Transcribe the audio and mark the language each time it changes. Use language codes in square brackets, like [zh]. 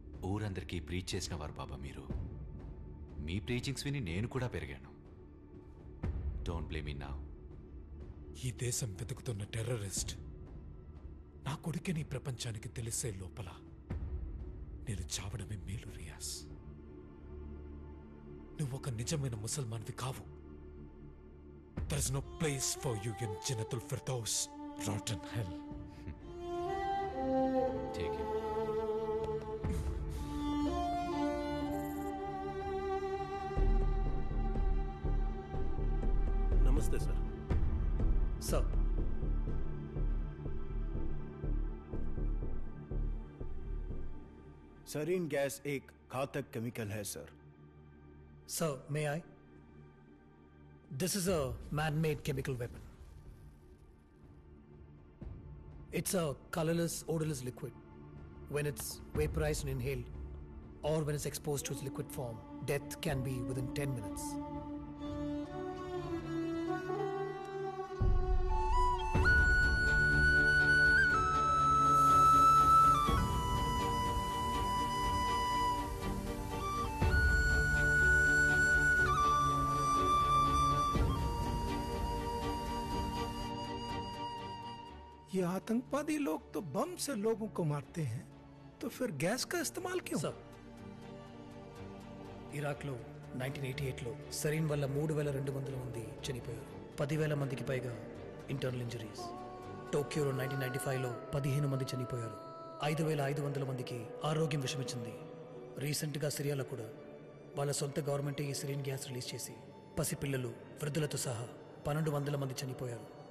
[te] ఊరందరికీ ప్రీచ్ చేసిన వారు బాబా మీరు. మీ ప్రీచింగ్స్ విని నేను కూడా పెరిగాను. [en] Don't blame me now. [te] ఈ దేశం వెతుకుతున్న టెర్రరిస్ట్ నా కొడుకుని ప్రపంచానికి తెలిసే లోపల నేను చావడమే మేలు రియాజ్. నువ్వు ఒక నిజమైన ముసల్మాన్వి కావు. [en] There is no place for you in Jannatul Firdaus, rotten hell. Take it. [te] నమస్తే సార్. [en] Sir. [hi] सरीन गैस एक घातक केमिकल है sir. [en] Sir, may I? This is a man-made chemical weapon. It's a colorless, odorless liquid. When it's vaporized and inhaled, or when it's exposed to its liquid form, death can be within 10 minutes. [hi] ये आतंकवादी लोग तो बम से लोगों को मारते हैं, तो फिर गैस का इस्तेमाल क्यों? [te] Sir, ఇరాక్లో 1988లో సరీన్ వల్ల 3,200 మంది చనిపోయారు. 10,000 మందికి పైగా ఇంటర్నల్ ఇంజరీస్. టోక్యోలో 1995లో 15 మంది చనిపోయారు. 5,500 మందికి ఆరోగ్యం విషమిచ్చింది. రీసెంట్గా సిరియాలో కూడా వాళ్ళ సొంత గవర్నమెంటే ఈ సిరియన్ గ్యాస్ రిలీజ్ చేసి పసిపిల్లలు వృద్ధులతో సహా 1,200 మంది చనిపోయారు.